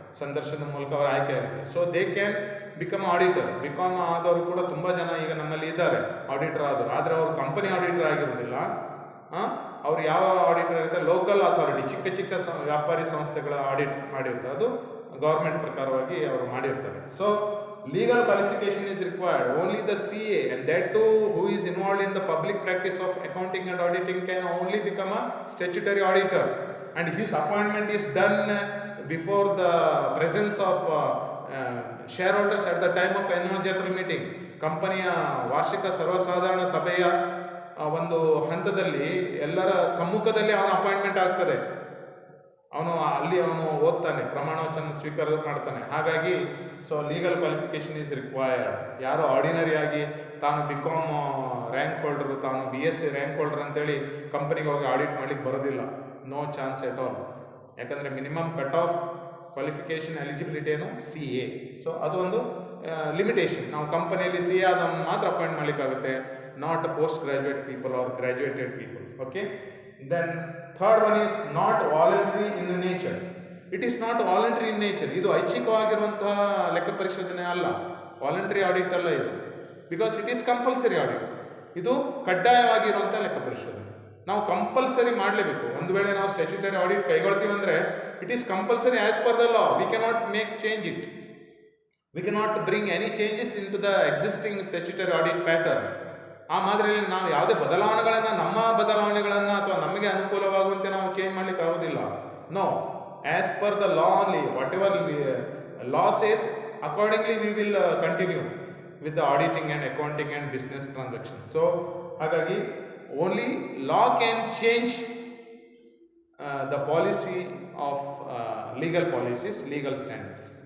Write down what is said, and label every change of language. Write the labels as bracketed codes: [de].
[kn] ಸಂದರ್ಶನದ ಮೂಲಕ ಅವ್ರು ಆಯ್ಕೆ ಆಗುತ್ತೆ. [en] So they can become auditor. [kn] BCom ಆದವರು ಕೂಡ ತುಂಬ ಜನ ಈಗ ನಮ್ಮಲ್ಲಿ ಇದ್ದಾರೆ, ಆಡಿಟರ್ ಆದರು. ಆದರೆ ಅವರು ಕಂಪನಿ ಆಡಿಟರ್ ಆಗಿರೋದಿಲ್ಲ. ಅವ್ರು ಯಾವ ಆಡಿಟರ್ ಇರ್ತಾರೆ? ಲೋಕಲ್ ಅಥಾರಿಟಿ, ಚಿಕ್ಕ ವ್ಯಾಪಾರಿ ಸಂಸ್ಥೆಗಳ ಆಡಿಟ್ ಮಾಡಿರ್ತಾರೆ. ಅದು ಗೌರ್ಮೆಂಟ್ ಪ್ರಕಾರವಾಗಿ ಅವರು ಮಾಡಿರ್ತಾರೆ. [en] So legal qualification is required. Only the CA, and that too who is involved in the public practice of accounting and auditing, can only become a statutory auditor, and his appointment is done before the presence of shareholders at the time of annual general meeting. [kn] ಕಂಪನಿಯ ವಾರ್ಷಿಕ ಸರ್ವಸಾಧಾರಣ ಸಭೆಯ ಒಂದು ಹಂತದಲ್ಲಿ ಎಲ್ಲರ ಸಮ್ಮುಖದಲ್ಲಿ ಅವನ appointment ಆಗ್ತದೆ. ಅವನು ಓದ್ತಾನೆ, ಪ್ರಮಾಣ ವಚನ ಸ್ವೀಕಾರ ಮಾಡ್ತಾನೆ. ಹಾಗಾಗಿ [en] So legal qualification is required. [kn] ಯಾರೋ ಆರ್ಡಿನರಿ ಆಗಿ ತಾನು BCom ರ್ಯಾಂಕ್ ಹೋಲ್ಡರು, ತಾನು BSc ರ್ಯಾಂಕ್ ಹೋಲ್ಡರ್ ಅಂತೇಳಿ ಕಂಪನಿಗೆ ಹೋಗಿ ಆಡಿಟ್ ಮಾಡ್ಲಿಕ್ಕೆ ಬರೋದಿಲ್ಲ. [en] No chance at all. [kn] ಯಾಕಂದರೆ minimum cut off qualification eligibility ಏನು? CA. ಸೊ ಅದು ಒಂದು ಲಿಮಿಟೇಷನ್. ನಾವು ಕಂಪನಿಯಲ್ಲಿ CA ಆದವನ್ನ ಮಾತ್ರ appoint ಮಾಡಲಿಕ್ಕಾಗುತ್ತೆ, [en] Not post graduate people or graduated people. Okay. Then third one is not voluntary in nature. It is not voluntary in nature. [kn] ಇದು ಐಚ್ಛಿಕವಾಗಿರುವಂತಹ ಲೆಕ್ಕ ಪರಿಶೋಧನೆ ಅಲ್ಲ, ವಾಲಂಟರಿ ಆಡಿಟ್ ಅಲ್ಲ ಇದು. [en] Because it is compulsory audit. [kn] ಇದು ಕಡ್ಡಾಯವಾಗಿರುವಂಥ ಲೆಕ್ಕ ಪರಿಶೋಧನೆ. ನಾವು ಕಂಪಲ್ಸರಿ ಮಾಡಲೇಬೇಕು. ಒಂದು ವೇಳೆ ನಾವು ಸ್ಟ್ಯಾಚ್ಯುಟರಿ ಆಡಿಟ್ ಕೈಗೊಳ್ತೀವಿ ಅಂದರೆ [en] It is compulsory as per the law. We cannot make change it. We cannot bring any changes into the existing statutory audit pattern. [kn] ಆ ಮಾದರಿಯಲ್ಲಿ ನಾವು ಯಾವುದೇ ನಮ್ಮ ಬದಲಾವಣೆಗಳನ್ನು ಅಥವಾ ನಮಗೆ ಅನುಕೂಲವಾಗುವಂತೆ ನಾವು ಚೇಂಜ್ ಮಾಡಲಿಕ್ಕೆ ಆಗೋದಿಲ್ಲ. [en] No, as per the law only, whatever law says, accordingly we will continue with the auditing and accounting and business transactions. So [kn] ಹಾಗಾಗಿ [en] only law can change the policy of legal policies, legal standards.